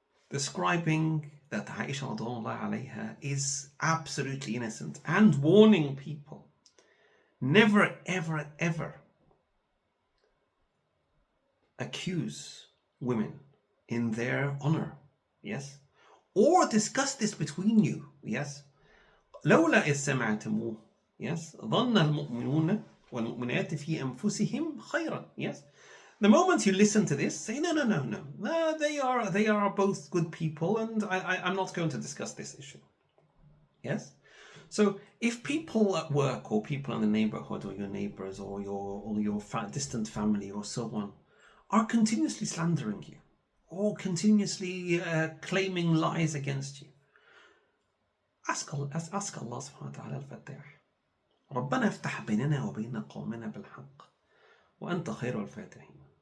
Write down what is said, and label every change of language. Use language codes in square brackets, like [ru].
[en] Describing that Aisha alayha is absolutely innocent. And warning people. Never, ever, ever accuse women in their honor. Yes. Or discuss this between you. [ar] Yes. لولا إذ سمعتموه. Yes. ظن المؤمنون والمؤمنات في أنفسهم خيرا. [en] Yes. The moment you listen to this, say no. They are both good people, and I'm not going to discuss this issue. Yes. So if people at work or people in the neighborhood or your neighbors or your distant family or so on are continuously slandering you, or continuously claiming lies against you, ask Allah subhanahu wa ta'ala al-Fatah. [ar] ربنا افتح بيننا وبين قومنا بالحق وأنت خير الفاتحين.